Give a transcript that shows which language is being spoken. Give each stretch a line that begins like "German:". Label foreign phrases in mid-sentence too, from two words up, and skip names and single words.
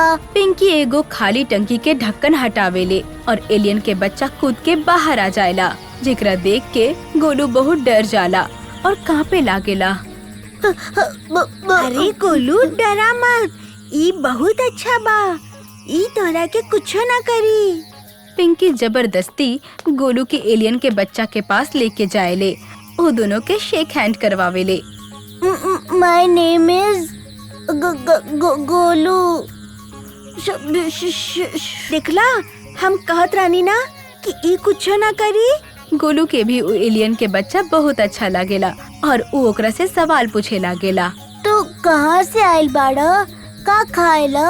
Bhojpuri: पिंकी एगो खाली टंकी के ढक्कन हटावेले और एलियन के बच्चा कूद के बाहर आ जाएला, जेकरा देख के गोलू बहुत डर जाला और कांपे लागेला। अरे गोलू, डरा मत, ई बहुत अच्छा बा, ई तोरा के कुछो ना करी। पिंकी जबरदस्ती गोलू के एलियन के बच्चा के पास लेके जाएले वो दोनों के
English: shake hand
Bhojpuri: करवावेले।
English: my name is Golu.
Bhojpuri: देखला हम कहत रानी ना कि ई कुछ ना करी। गोलू के भी उ एलियन के बच्चा बहुत अच्छा लागेला और उ ओकरा से सवाल पूछे लागेला। तू कहाँ से आइल बाड़ा? का खाएला?